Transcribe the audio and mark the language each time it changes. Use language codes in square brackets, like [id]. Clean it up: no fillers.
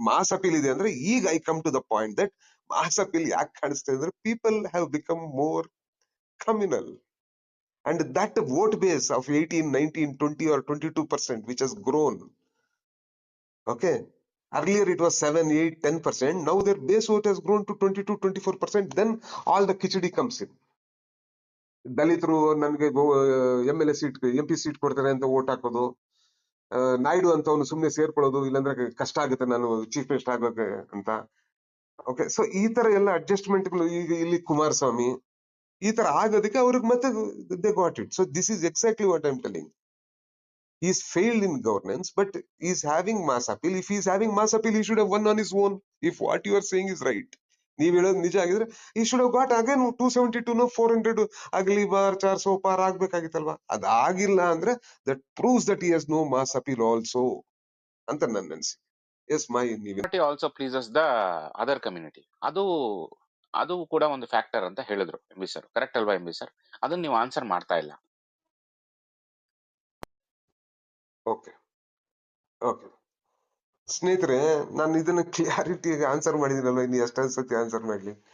[en] mass appeal [kn] ಇದೆ ಅಂದ್ರೆ ಈಗ [en] I come to the point that mass appeal [kn] ಯಾಕೆ ಕಾಣಿಸ್ತಾ ಅಂದ್ರೆ [en] people have become more communal, and that vote base of 18, 19, 20 or 22% which has grown. Okay, earlier it was 7, 8, 10%. Now their base vote has grown to 22, 24%. Then all the khichdi comes in. [kn] ದಲಿತರು ನನ್ಗೆ MLA seat MP seat ಕೊಡ್ತಾರೆ ಅಂತ vote ಹಾಕೋದು, ನಾಯ್ಡು ಅಂತ ಅವನು ಸುಮ್ನೆ ಸೇರ್ಕೊಳ್ಳೋದು, ಇಲ್ಲಾಂದ್ರೆ ಕಷ್ಟ ಆಗುತ್ತೆ ನಾನು ಚೀಫ್ ಮಿನಿಸ್ಟರ್ ಆಗೋಕೆ ಅಂತ. ಓಕೆ, ಸೊ ಈ ತರ ಎಲ್ಲ ಅಡ್ಜಸ್ಟ್ಮೆಂಟ್ಗಳು ಈಗ ಇಲ್ಲಿ ಕುಮಾರಸ್ವಾಮಿ ಈ ತರ ಆಗೋದಕ್ಕೆ ಅವ್ರಿಗೆ ಮತ್ತೆ [en] They got it. So this is exactly what I am telling. He is failed in governance, but he is having mass appeal. If he is having mass appeal, he should have won on his own. If what you are saying is right, [kn] ನೀವ್ ಹೇಳೋದು ನಿಜ ಆಗಿದ್ರೆ [en] he should have got again 272 400 [kn] ಅಗಲಿ bar 400 ಪಾರ್ ಆಗ್ಬೇಕಾಗಿತ್ತಲ್ವಾ. ಅದಾಗಿಲ್ಲ ಅಂದ್ರೆ [en] that proves that he has no mass appeal also [kn] ಅಂತ ನನ್ನ ಅನ್ಸಿಕೆ. [en] Yes my also pleases the other community. [kn] ಅದು ಕೂಡ ಒಂದು ಫ್ಯಾಕ್ಟರ್ ಅಂತ ಹೇಳಿದ್ರು MB ಸರ್. ಕರೆಕ್ಟ್ ಅಲ್ವಾ MB ಸರ್? ಅದನ್ನ ನೀವು ಆನ್ಸರ್ ಮಾಡ್ತಾ ಇಲ್ಲ. ಓಕೆ ಓಕೆ ಸ್ನೇಹಿತರೆ, ನಾನು ಇದನ್ನ ಕ್ಲಿಯಾರಿಟಿ ಆನ್ಸರ್ ಮಾಡಿದಿನಲ್ವ, ಇನ್ನು ಎಷ್ಟೊಂದು ಸತಿ ಆನ್ಸರ್ ಮಾಡ್ಲಿ.